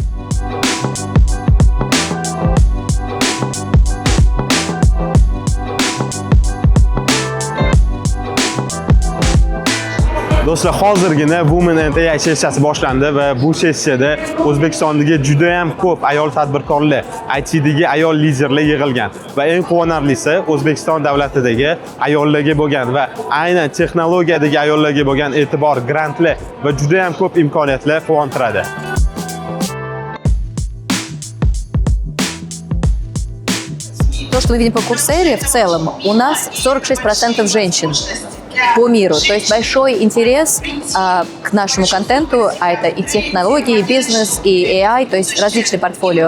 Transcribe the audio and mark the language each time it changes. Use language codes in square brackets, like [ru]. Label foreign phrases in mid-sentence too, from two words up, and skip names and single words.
[uz] Do'stlar, hozirgina Women and AI sessiyasi boshlandi va bu sessiyada O'zbekistondagi juda ham ko'p ayol tadbirkorlar, ITdagi ayol liderlar yig'ilgan va eng quvonarlisi O'zbekiston davlatidagi ayollarga bo'lgan va aynan texnologiyadagi ayollarga bo'lgan e'tibor, grantlar va juda ham ko'p imkoniyatlar quvontiradi. [ru] То, что мы видим по Coursera, в целом у нас 46% женщин по миру. То есть большой интерес к нашему контенту, а это и технологии, и бизнес, и AI, то есть различные портфолио.